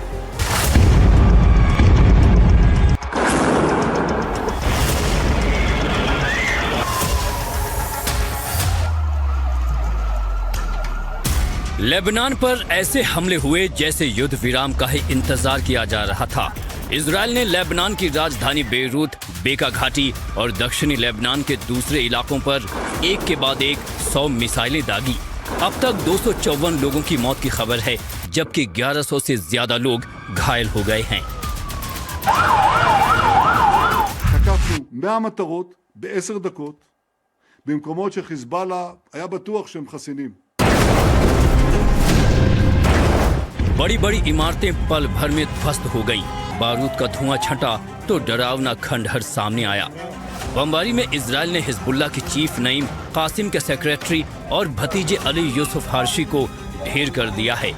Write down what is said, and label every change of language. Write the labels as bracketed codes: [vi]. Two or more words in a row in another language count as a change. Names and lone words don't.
[hi] लेबनान पर ऐसे हमले हुए जैसे युद्ध विराम का ही इंतजार किया जा रहा था। इजराइल ने लेबनान की राजधानी बेरूत, बेका घाटी और दक्षिणी लेबनान के दूसरे इलाकों पर एक के बाद एक 100 मिसाइलें दागी। अब तक 254 लोगों की मौत की खबर है, जबकि 1100 से ज्यादा लोग घायल हो गए हैं। [he] תקפנו 100 מטרות ב10 דקות במקומות שחיזבאללה היה בטוח שהם חסינים. [hi] बड़ी बड़ी इमारतें पल भर में ध्वस्त हो गईं। बारूद का धुआं छंटा तो डरावना खंडहर सामने आया। बमबारी में इजराइल ने हिजबुल्लाह की चीफ नईम कासिम के सेक्रेटरी और भतीजे अली यूसुफ हारशी को ढेर कर दिया है।